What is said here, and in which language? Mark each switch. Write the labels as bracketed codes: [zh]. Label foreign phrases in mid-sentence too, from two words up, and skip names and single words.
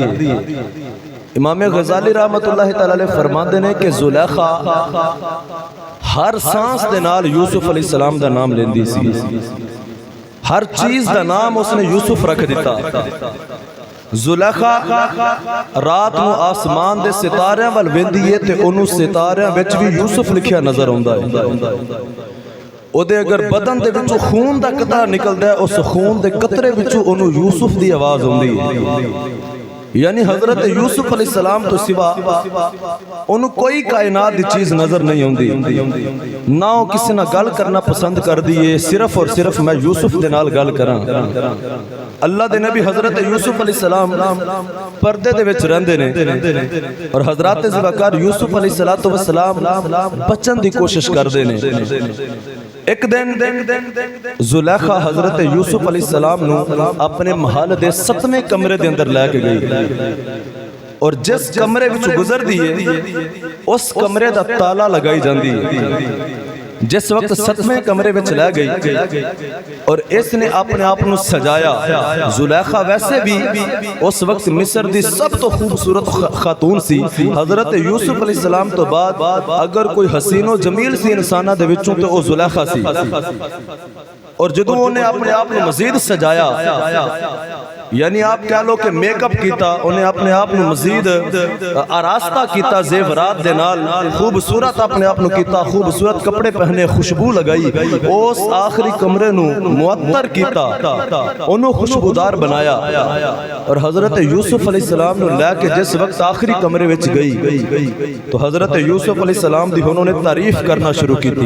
[pa] امام غزالی [ar] رحمت اللہ تعالیٰ [pa] فرماندے نے کہ زلیخا ہر سانس دے نال یوسف [ar] علیہ السلام [pa] دا نام لیندی سی، ہر چیز دا نام اس نے یوسف رکھ دیتا۔ زلیخا رات نو آسمان دے ستاریاں وال ویندی ہے تے انہوں ستاریاں وچ بھی یوسف لکھیا نظر ہوندا ہے۔ او دے اگر بدن دے وچوں خون دا قطرہ نکلدا ہے اس خون دے قطرے وچوں انہوں یوسف دی آواز ہوندی ہے۔ یعنی حضرت یوسف [ar] علیہ السلام [pa] تو سوا انہوں کوئی کائنات دی چیز نظر نہیں ہوندی، نہ وہ کسی نہ گل کرنا پسند کر دیئے، صرف اور صرف میں یوسف دے نال گل کراں۔ اللہ دے نبی حضرت یوسف [ar] علیہ السلام [pa] پردے دے وچ رہندے نے اور حضرات ذوالفقار یوسف [ar] علیہ السلام [pa] بچن دی کوشش کردے نے۔ ایک دن زلیخا حضرت یوسف [ar] علیہ السلام [pa] نو اپنے محل دے 7ویں کمرے دے اندر لے کے گئی اور جس کمرے وچ گزر دیئے اس کمرے دا تالا لگائی جاندی ہے۔ جس وقت 7ویں کمرے وچ لے گئی اور اس نے اپنے آپ نو سجایا۔ زلیخا ویسے بھی اس وقت مصر دی سب تو خوبصورت خاتون سی۔ حضرت یوسف [ar] علیہ السلام [pa] تو بعد اگر کوئی حسین و جمیل سی انسانہ دے وچوں تو وہ زلیخا سی۔ اور جدوں انہیں اپنے آپ نو مزید سجایا، یعنی آپ کہہ لو کہ میک اپ کیتا، انہیں اپنے آپ نو مزید آراستہ کیتا، زیورات دے نال خوبصورت اپنے آپ نو کیتا، خوبصورت کپڑے پہنے، خوشبو لگائی، اس آخری کمرے نو معطر کیتا، انہوں خوشبودار بنایا اور حضرت یوسف [ar] علیہ السلام [pa] نو لے کے جس وقت آخری کمرے وچ گئی تو حضرت یوسف [ar] علیہ السلام [pa] دی انہوں نے تعریف کرنا شروع کی تھی۔